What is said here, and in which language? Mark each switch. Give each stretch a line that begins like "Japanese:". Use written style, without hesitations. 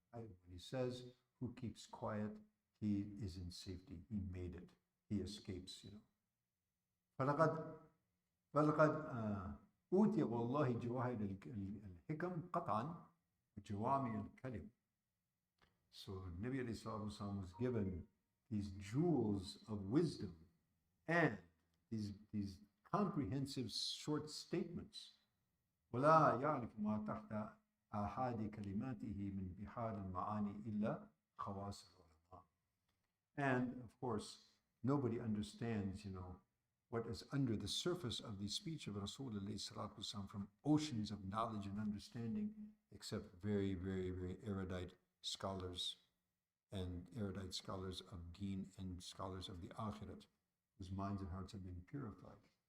English: When he says, who keeps quiet, he is in safety. He made it. He escapes, you know.
Arabic: فلقد أوتي والله جواهر الحكم قطعا وجوامع الكلم.
English: So Nabi alayhi salatu wasalam was given these jewels of wisdom and these comprehensive short statements.
Arabic: ولا يعرف ما تحت آحاد كلماته من بحار المعاني إلا خواص العلماء.
English: And of course, nobody understands, you know, what is under the surface of the speech of Rasulullah from oceans of knowledge and understanding, except very, very, very erudite scholars of deen and scholars of the akhirat, whose minds and hearts have been purified.